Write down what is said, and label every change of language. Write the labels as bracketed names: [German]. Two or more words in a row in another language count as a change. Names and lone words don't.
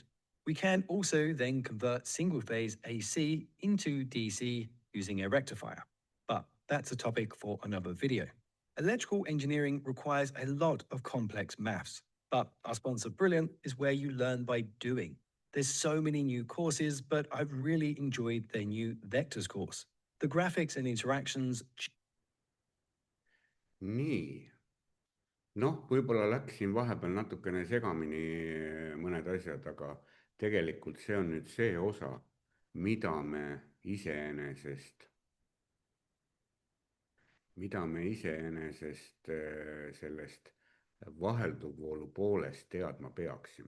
[English] We can also then convert single-phase AC into DC using a rectifier, but that's a topic for another video. Electrical engineering requires a lot of complex maths, but our sponsor Brilliant is where you learn by doing. There's so many new courses, but I've really enjoyed their new Vectors course. The graphics and interactions. [Estonian] Nii. Noh, võib-olla läksin vahepeal natukene segamini mõned asjad, aga tegelikult see on nüüd see osa, mida me iseenesest sellest vahelduvvoolu poolest teadma peaksime.